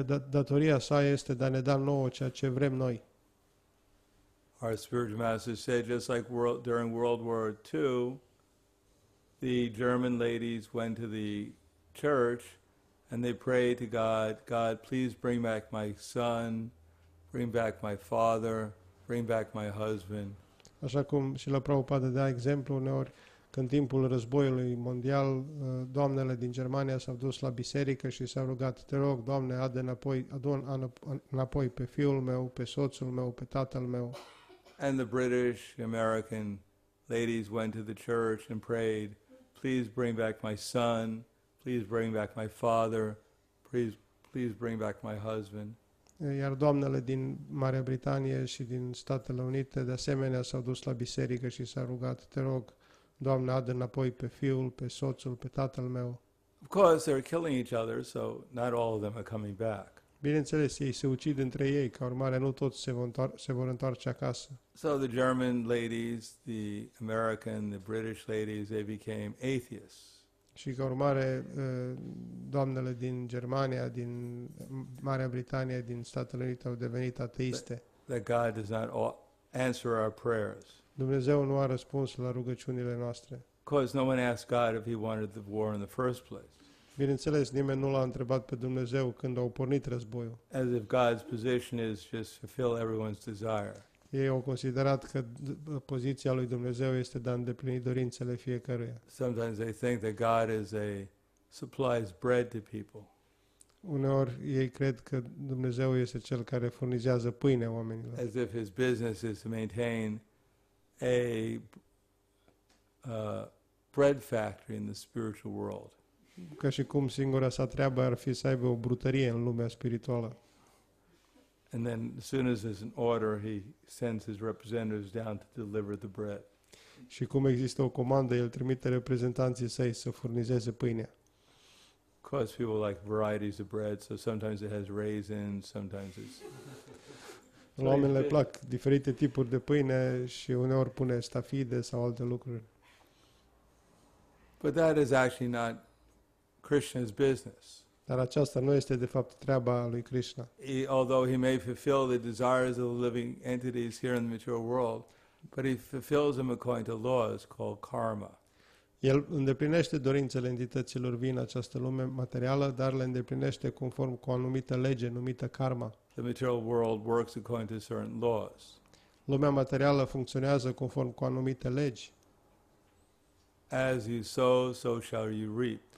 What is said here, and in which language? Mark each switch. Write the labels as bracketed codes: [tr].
[ro] Datoria sa este de a ne da nouă ceea ce vrem noi. [en] Our spiritual master said, just like during World War II, the German ladies went to the church and they prayed to God, God, please bring back my son, bring back my father, bring back my husband. [ro] Așa cum și la Prabhupada dea exemplu, uneori, că în timpul războiului mondial, doamnele din Germania s-au dus la biserică și s-au rugat, te rog, Doamne, adu înapoi pe fiul meu, pe soțul meu, pe tatăl meu. [en] And the British, American ladies went to the church and prayed, please bring back my son, please bring back my father, please bring back my husband. [ro] Iar doamnele din Marea Britanie și din Statele Unite, de asemenea, s-au dus la biserică și s-au rugat, te rog, Doamne, adu înapoi pe fiul, pe soțul, pe tatăl meu. [en] Of course, they're killing each other, so not all of them are coming back. [ro] Bineînțeles, ei se ucid între ei, ca urmare nu toți se vor întoarce acasă. [en] So the German ladies, the American, the British ladies, they became atheists. [ro] Și ca urmare, doamnele din Germania, din Marea Britanie, din Statele Unite au devenit ateiste. [en] That God does not answer our prayers. [ro] Dumnezeu nu a răspuns la rugăciunile noastre. [en] Of course, no one asked God if he wanted the war in the first place. [ro] Bineînțeles, nimeni nu l-a întrebat pe Dumnezeu când au pornit războiul. [en] As if God's position is just fulfill everyone's desire. [ro] Ei au considerat că poziția lui Dumnezeu este de a îndeplini dorințele fiecăruia. [en] Sometimes they think that God supplies bread to people. [ro] Uneori ei cred că Dumnezeu este cel care furnizează pâine oamenilor. [en] As if his business is to maintain a bread factory in the spiritual world. [ro] Ca și cum singura sa treabă ar fi să aibă o brutărie în lumea spirituală. [en] And then as soon as there's an order, he sends his representatives down to deliver the bread. [ro] Și cum există o comandă, el trimite reprezentanții săi să furnizeze pâinea. [en] Of course, people like varieties of bread, so sometimes it has raisins, sometimes it's... [ro] La oameni le plac diferite tipuri de pâine și uneori pune stafide sau alte lucruri. [en] But that is actually not Krishna's business. [ro] Dar aceasta nu este de fapt treaba lui Krishna. [en] Although he may fulfill the desires of the living entities here in the material world, but he fulfills them according to laws called karma. [ro] El îndeplinește dorințele entităților vii în această lume materială, dar le îndeplinește conform cu o anumită lege numită karma. [en] The material world works according to certain laws. [ro] Lumea materială funcționează conform cu anumite legi. [en] As you sow, so shall you reap.